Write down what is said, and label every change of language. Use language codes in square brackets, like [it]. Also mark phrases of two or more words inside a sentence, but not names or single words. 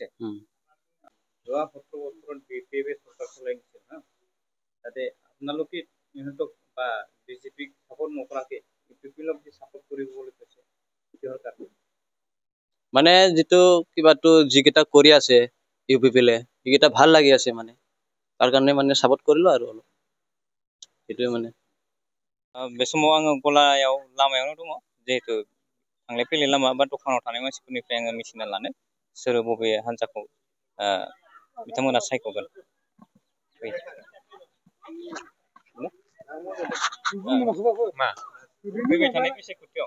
[as] যোৱা 17 বছৰত বিপিএফে চৰকাৰ চলাই নিছিল না, তাতে আপোনালোকে ইহঁতক বা বিজেপিক চাপৰ্ট নকৰাকে ইউপিপিএলক যে চাপৰ্ট কৰিবলৈ কৈছে, কিহৰ কাৰণে? মানে যিটো কিবাটো যিকেইটা কৰি আছে ইউপিপিএলে, সেইকেইটা ভাল লাগি আছে মানে, তাৰ কাৰণে মানে চাপৰ্ট কৰিলোঁ আৰু অলপ, সেইটোৱে মানে। [brx] बे समाव आङो गलायाव लामायावनो दङ, जिहेतु थांलाय फैलाय लामा बा दखानाव थानाय मानसिफोरनिफ्राय आङो मिथिना लानो सोर बबे हान्जाखौ बिथांमोना सायख'गोन। फैबाय थानाय बिसायख'थियाव